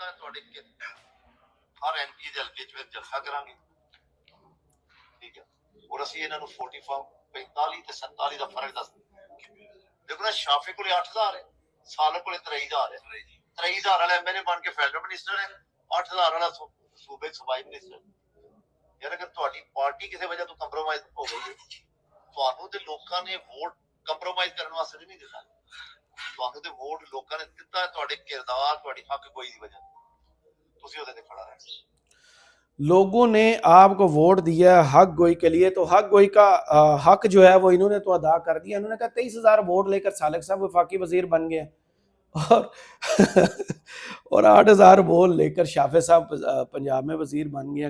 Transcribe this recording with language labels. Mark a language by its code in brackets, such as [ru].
[pa] ہر M P دے حلقے وچ جلسہ کرانگے, ٹھیک ہے, اور اسی انہاں نوں 45 تے 47 دا فرق دس دیکھو نا. شافی کولے 8000 ہے, سالک کولے 23000 ہے. 23000 والا ایم ایل اے بن کے فیڈرل منسٹر ہے, 8000 والا صوبے صوبائی منسٹر. یار اگر تہاڈی پارٹی کسی وجہ تو کمپرومائز ہو گئی ہے, تہانوں تے لوکاں نے ووٹ کمپرومائز کرن واسطے نہیں دتا. تہانوں تے ووٹ لوکاں نے دتا ہے تہاڈے کردار, تہاڈی حق گوئی دی وجہ تسی اودے تے کھڑا رہے. [ur] لوگوں نے آپ کو ووٹ دیا حق گوئی کے لیے, تو حق گوئی کا حق جو ہے وہ انہوں نے تو ادا کر دیا. انہوں نے کہا 23,000 ووٹ لے کر سالک صاحب وفاقی وزیر بن گئے اور 8,000 ووٹ لے کر شافع صاحب پنجاب میں وزیر بن گئے ہیں.